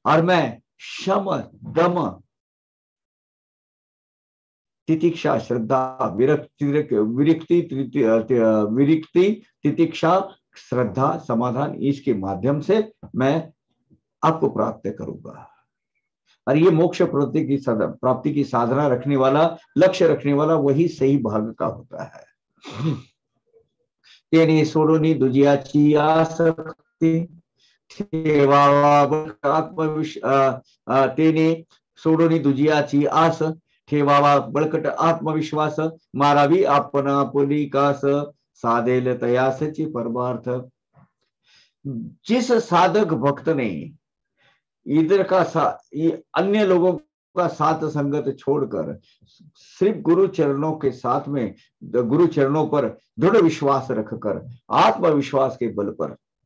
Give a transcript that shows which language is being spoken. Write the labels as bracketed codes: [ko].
[hi] और मैं शम दम तितिक्षा श्रद्धा विरक्ति तितिक्षा श्रद्धा समाधान, इसके माध्यम से मैं आपको प्राप्त करूंगा। और ये मोक्ष प्राप्ति की साधना रखने वाला, लक्ष्य रखने वाला वही सही भाग का होता है। [mr] तेने सोडोनी दुजियाची आसक्ती, तेने सोडोनी दुजियाची आस, ठेवावा बळकट आत्मविश्वास, मारावी आपण आपुली कास, साधेल तयासची परमार्थ। [hi] जिस साधक भक्त ने इधर का अन्य लोगों का साथ संगत छोड़कर सिर्फ गुरु चरणों के साथ में, गुरु चरणों पर दृढ़ विश्वास रखकर, आत्मविश्वास के बल पर